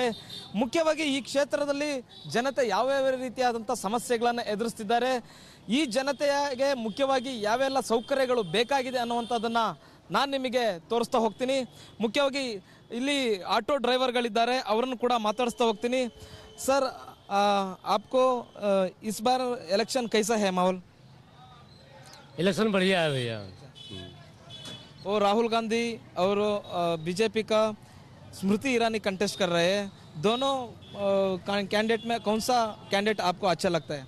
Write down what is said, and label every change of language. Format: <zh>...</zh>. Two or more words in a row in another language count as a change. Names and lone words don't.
<kn>ಮುಖ್ಯವಾಗಿ ಈ ಕ್ಷೇತ್ರದಲ್ಲಿ ಜನತೆ ಯಾವ್ಯಾವ ರೀತಿಯಾದಂಥ ಸಮಸ್ಯೆಗಳನ್ನು ಎದುರಿಸ್ತಿದ್ದಾರೆ, ಈ ಜನತೆಗೆ ಮುಖ್ಯವಾಗಿ ಯಾವೆಲ್ಲ ಸೌಕರ್ಯಗಳು ಬೇಕಾಗಿದೆ ಅನ್ನುವಂಥದ್ದನ್ನು ನಾನು ನಿಮಗೆ ತೋರಿಸ್ತಾ ಹೋಗ್ತೀನಿ. ಮುಖ್ಯವಾಗಿ ಇಲ್ಲಿ ಆಟೋ ಡ್ರೈವರ್ಗಳಿದ್ದಾರೆ, ಅವರನ್ನು ಕೂಡ ಮಾತಾಡಿಸ್ತಾ ಹೋಗ್ತೀನಿ. ಸರ್,</kn> <hi>आपको इस बार इलेक्शन कैसा है माहौल? इलेक्शन बढ़िया है भैया। वो राहुल गांधी और बीजेपी का स्मृति ईरानी कंटेस्ट कर रहे हैं. दोनों कैंडिडेट में कौन सा कैंडिडेट आपको अच्छा लगता है?</hi>